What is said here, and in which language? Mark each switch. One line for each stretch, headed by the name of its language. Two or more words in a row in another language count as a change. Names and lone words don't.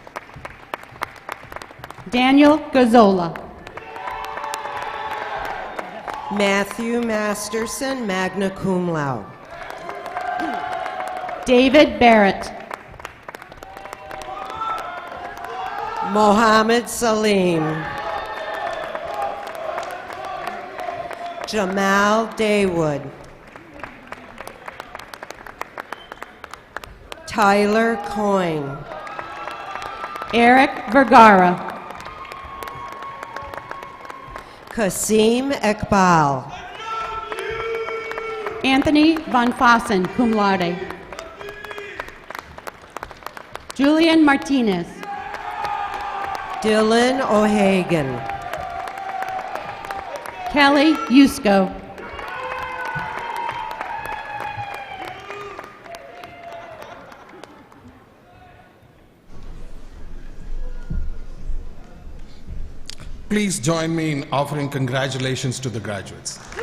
English: Daniel Gazzola. Matthew Masterson,
Latin: magna cum laude.
English: David Barrett. Mohammed Salim. Jamal Daywood. Tyler Coyne. Eric Vergara. Kasim Ekbal. Anthony Von Fossen,
Latin: cum laude.
English: Julian Martinez. Dylan O'Hagan. Kelly Yusko. Please join me in offering congratulations to the graduates.